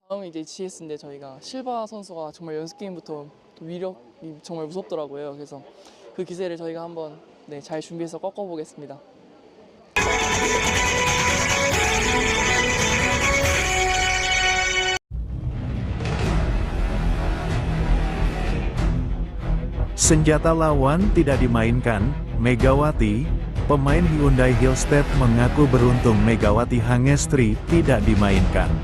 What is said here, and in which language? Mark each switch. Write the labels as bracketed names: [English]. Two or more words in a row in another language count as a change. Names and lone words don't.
[Korean] 다음이 이제 GS인데 저희가 실바 선수가 정말 연습 게임부터 또 위력이 정말 무섭더라고요. 그래서 그 기세를 저희가 한번 잘 준비해서 꺾어보겠습니다. [Indonesian] Senjata lawan tidak dimainkan. Megawati, pemain Hyundai Hillstead mengaku beruntung Megawati Hangestri tidak dimainkan.